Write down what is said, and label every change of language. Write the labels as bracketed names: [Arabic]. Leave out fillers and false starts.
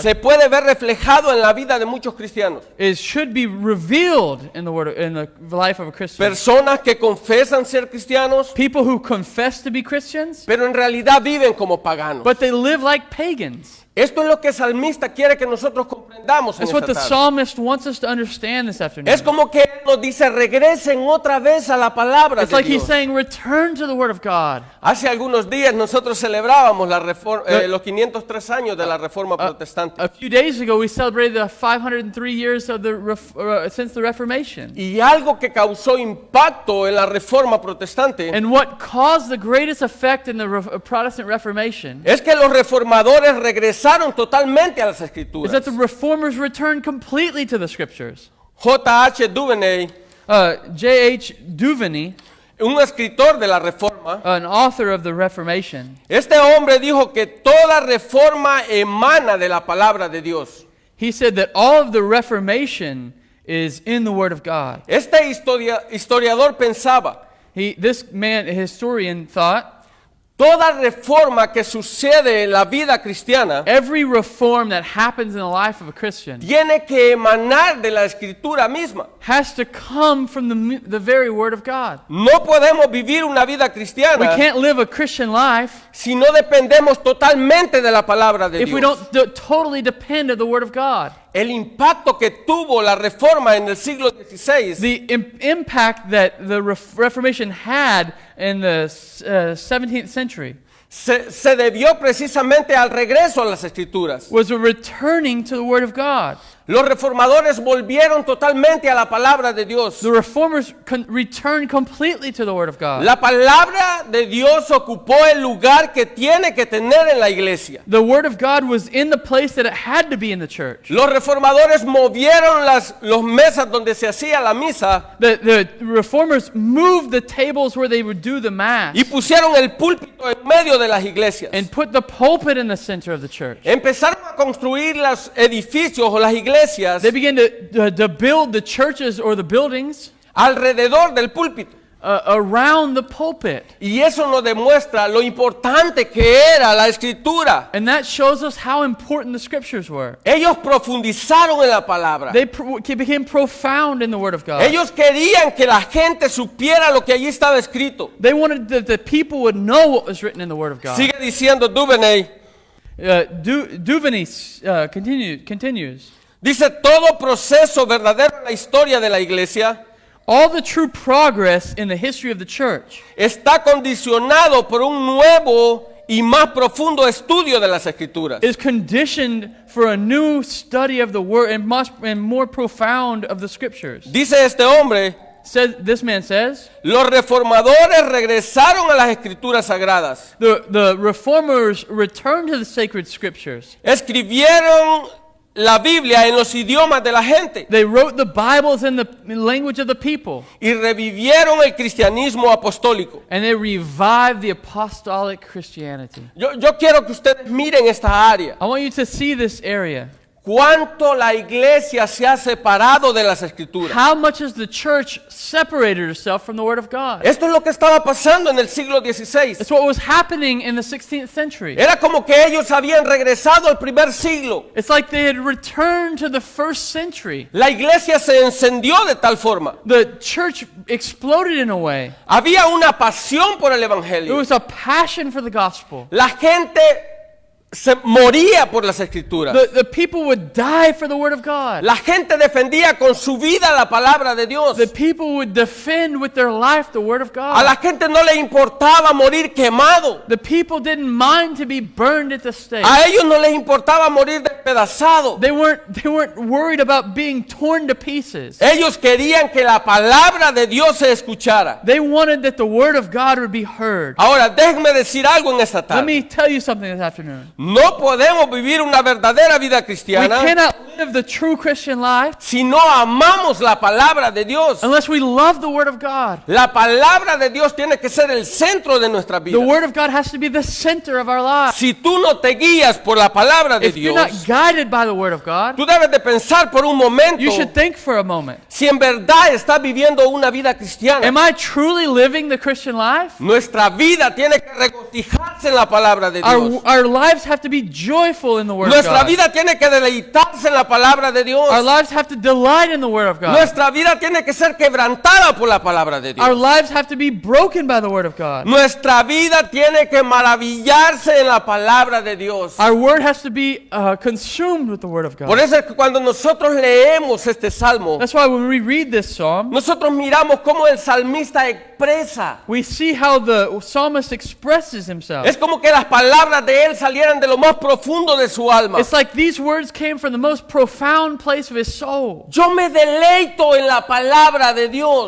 [Spanish] se puede ver reflejado en la vida de muchos cristianos. [English] should be revealed in the life of a Christian. [Spanish] Personas que confesan ser cristianos, [English] People who confess to be Christians, [Spanish] pero en realidad viven como paganos. [English] but they live like pagans. [Spanish] Esto es lo que el salmista quiere que nosotros comprendamos en [English] That's what [Spanish] esta tarde. [English] psalmist wants us to understand this afternoon. [Spanish] Es como que él nos dice, regresen otra vez a la palabra [English] It's [Spanish] de [English] like he's [Spanish] Dios. [English] saying, return to the Word of God. [Spanish] Hace algunos días nosotros celebrábamos los 503 años de la Reforma Protestante. [English] A few days ago, we celebrated the 503 years of since the Reformation. [Spanish] Y algo que causó impacto en la Reforma Protestante [English] And what caused the greatest effect in the Protestant Reformation [Spanish] es que los reformadores regresaron totalmente a las [English] is [Spanish] Escrituras. [English] that the Reformers returned completely to the Scriptures. [Spanish] J.H. Duvernay, [English] J.H. Duvernay, [Spanish] un escritor de la Reforma, [English] an author of the Reformation, [Spanish] este hombre dijo que toda reforma emana de la palabra de Dios. [English] he said that all of the Reformation is in the Word of God. [Spanish] Este historiador pensaba, [English] This man, a historian, thought [Spanish] toda reforma que sucede en la vida cristiana [English] every reform that happens in the life of a Christian [Spanish] tiene que emanar de la escritura misma. [English] has to come from the very Word of God. [Spanish] No podemos vivir una vida [English] We [Spanish] cristiana [English] can't live a Christian life [Spanish] si no dependemos totalmente de la palabra de [English] if we [Spanish] Dios. [English] don't totally depend on the Word of God. [Spanish] El impacto que tuvo la reforma en el siglo XVI [English] The impact that the Reformation had in the 17th century [Spanish] se debió precisamente al regreso a las escrituras. [English] was a returning to the Word of God. [Spanish] Los reformadores volvieron totalmente a la palabra de Dios. [English] The reformers returned completely to the Word of God. [Spanish] La palabra de Dios ocupó el lugar que tiene que tener en la iglesia. [English] The Word of God was in the place that it had to be in the church. [Spanish] Los reformadores movieron los mesas donde se hacía la misa [English] The reformers moved the tables where they would do the Mass [Spanish] y pusieron el púlpito en medio de las iglesias. [English] and put the pulpit in the center of the church. [Spanish] Empezaron a construir los edificios o las iglesias [English] They began to build the churches or the buildings [Spanish] alrededor del púlpito. [English] around the pulpit. [Spanish] Y eso nos demuestra lo importante que era la escritura. [English] And that shows us how important the scriptures were. [Spanish] Ellos profundizaron en la palabra. [English] They became profound in the Word of God. [Spanish] Ellos querían que la gente supiera lo que allí estaba escrito. [English] They wanted that the people would know what was written in the Word of God. [Spanish] Sigue diciendo Duvernay. [English] Duvernay continues. [Spanish] Dice, todo proceso verdadero en la historia de la iglesia [English] All the true progress in the history of the church [Spanish] está condicionado por un nuevo y más profundo estudio de las escrituras. [English] is conditioned for a new study of the Word and more profound of the scriptures. [Spanish] Dice este hombre, [English] This man says, [Spanish] los reformadores regresaron a las escrituras sagradas. [English] the reformers returned to the sacred scriptures. [Spanish] Escribieron la Biblia en los idiomas de la gente [English] They wrote the Bibles in the language of the people. [Spanish] y revivieron el cristianismo apostólico. [English] And they revived the apostolic Christianity. [Spanish] Yo quiero que ustedes miren esta área. [English] I want you to see this area. [Spanish] Cuánto la iglesia se ha separado de las escrituras. [English] How much has the church separated herself from the Word of God? [Spanish] Esto es lo que estaba pasando en el siglo XVI. [English] It's what was happening in the 16th century. [Spanish] Era como que ellos habían regresado al primer siglo. [English] It's like they had returned to the first century. [Spanish] La iglesia se encendió de tal forma. [English] The church exploded in a way. [Spanish] Había una pasión por el [English] There [Spanish] evangelio. [English] was a passion for the gospel. [Spanish] La gente se moría por las escrituras. [English] The people would die for the Word of God. [Spanish] La gente defendía con su vida la palabra de Dios. [English] The people would defend with their life the Word of [Spanish] A la [English] God. [Spanish] gente no le importaba morir quemado. [English] The people didn't mind to be burned at the stake. [Spanish] A ellos no les importaba morir despedazado. [English] They weren't worried about being torn to pieces. [Spanish] Ellos querían que la palabra de Dios se escuchara. [English] They wanted that the Word of God would be heard. [Spanish] Ahora, déjenme decir algo en esta [English] Let [Spanish] tarde. [English] me tell you something this afternoon. [Spanish] No podemos vivir una verdadera vida [English] We [Spanish] cristiana [English] cannot live the true Christian life [Spanish] si no amamos la palabra de Dios. [English] unless we love the Word of God. [Spanish] La palabra de Dios tiene que ser el centro de nuestra [English] The [Spanish] vida. [English] Word of God has to be the center of our lives. [Spanish] Si tú no te guías por la palabra de [English] If you're not [Spanish] Dios, [English] guided by the Word of God, [Spanish] tú debes de pensar por un momento [English] you should think for a moment. [Spanish] si en verdad estás viviendo una vida cristiana. [English] Am I truly living the Christian life? [Spanish] Nuestra vida tiene que regocijarse en la palabra de Dios. [English] Our lives have to be joyful in the Word of [Spanish] Nuestra [English] God. [Spanish] vida tiene que deleitarse en la palabra de Dios. [English] Our lives have to delight in the Word of God. [Spanish] Nuestra vida tiene que ser quebrantada por la palabra de [English] Our [Spanish] Dios. [English] lives have to be broken by the Word of God. [Spanish] Nuestra vida tiene que maravillarse en la palabra de Dios. [English] Our word has to be consumed with the Word of [Spanish] Por [English] God. [Spanish] eso es que cuando nosotros leemos este salmo, [English] That's why when we read this psalm, [Spanish] nosotros miramos cómo el salmista expresa. [English] we see how the psalmist expresses himself. [Spanish] Es como que las palabras de él salieran de lo más profundo de su alma. [English] It's like these words came from the most profound place of his soul. [Spanish] Yo me deleito en la palabra de Dios.